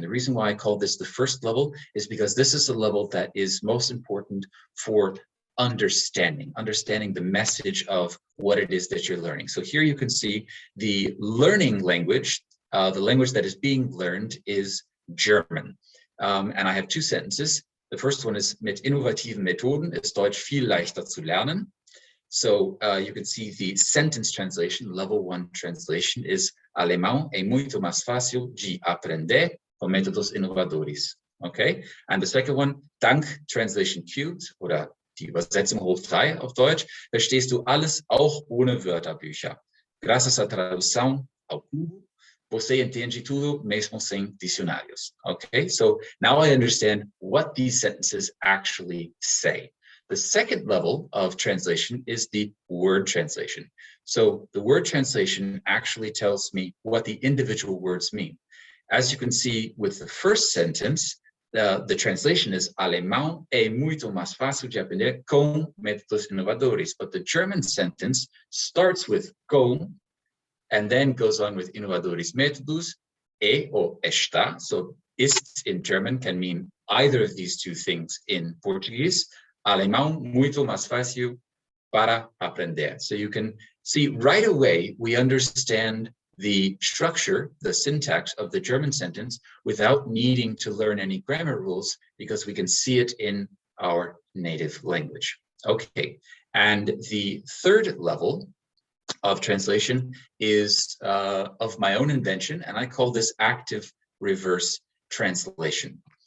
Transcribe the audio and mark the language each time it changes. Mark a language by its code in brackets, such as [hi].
[en] The reason why I call this the first level is because this is the level that is most important for understanding the message of what it is that you're learning. So here you can see the learning language, the language that is being learned is German. And I have 2 sentences. The first one is: [de] Mit innovativen Methoden ist Deutsch viel leichter zu lernen. [en] So you can see the sentence translation, level 1 translation is: [pt] Alemão é muito mais fácil de aprender com métodos inovadores. [en] Okay, and the second one, [de] dank Translation³, oder die Übersetzung hoch 3 auf Deutsch, verstehst du alles auch ohne Wörterbücher. [pt] Graças à tradução ao cubo, você entende tudo mesmo sem dicionários. [en] Okay, so now I understand what these sentences actually say. The second level of translation is the word translation. So the word translation actually tells me what the individual words mean. As you can see with the first sentence, the translation is: [pt] Alemão é muito mais fácil de aprender com métodos inovadores. [en] But the German sentence starts with com and then goes on with inovadores métodos, or está. So ist in German can mean either of these 2 things in Portuguese. [pt] Alemão muito mais fácil para aprender. [en] So you can see right away we understand the structure, the syntax of the German sentence without needing to learn any grammar rules, because we can see it in our native language. Okay, and the third level of translation is of my own invention, and I call this active reverse translation.